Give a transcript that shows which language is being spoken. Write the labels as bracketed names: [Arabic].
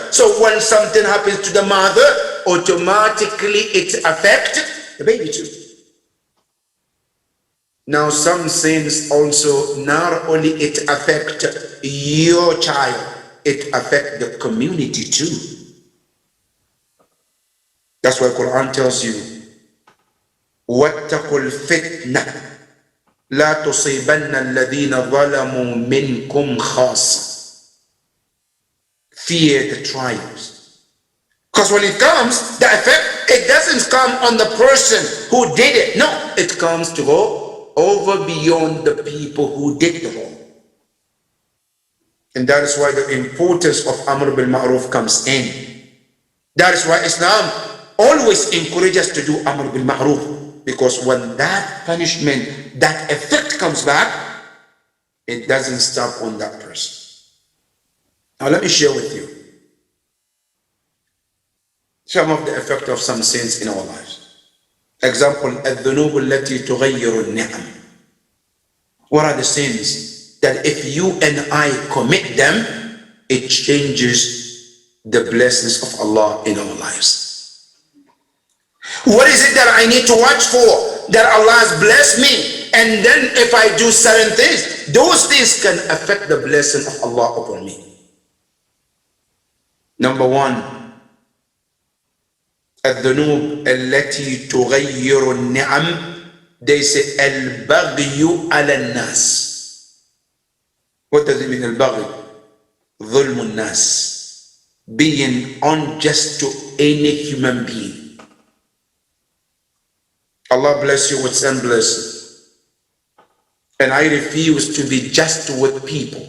[English] So when something happens to the mother, automatically it affects the baby too. Now some sins also, not only it affect your child, it affect the community too. That's why Quran tells you, [Arabic] وَاتَّقُوا الْفِتْنَةِ لَا تُصِيبَنَّ الَّذِينَ ظَلَمُوا مِنْكُمْ خَاصَّةً. [English] Fear the trials. Because when it comes, the effect, it doesn't come on the person who did it. No, it comes to go over beyond the people who did the wrong. And that is why the importance of Amr bil Ma'ruf comes in. That is why Islam always encourages us to do Amr bil Ma'ruf, because when that punishment, that effect comes back, it doesn't stop on that person. Now let me share with you some of the effect of some sins in our lives. Example, [Arabic] الذنوب التي تغير النعم. [English] What are the sins that if you and I commit them, it changes the blessings of Allah in our lives? What is it that I need to watch for that Allah has blessed me? And then if I do certain things, those things can affect the blessing of Allah upon me. Number one, [Arabic] الذنوب التي تغير النعم, [English] they say [Arabic] البغي على الناس. [English] What does it mean, البغي? [Arabic] ظلم الناس, [English] being unjust to any human being. Allah bless you with some blessing, and I refuse to be just with people.